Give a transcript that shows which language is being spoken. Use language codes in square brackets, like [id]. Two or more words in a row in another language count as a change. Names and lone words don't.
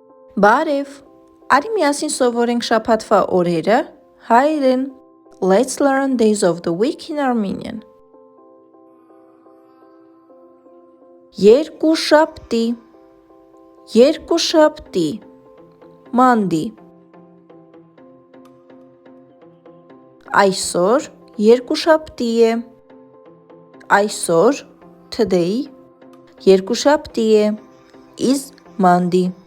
[hy] Բարև, արի միասին սովորենք շաբաթվա օրերը հայերեն. [en] Let's learn days of the week in Armenian. [hy] Երկուշաբթի, երկուշաբթի, Monday. Այսօր երկուշաբթի է, այսօր, today, երկուշաբթի է, [en] is Monday.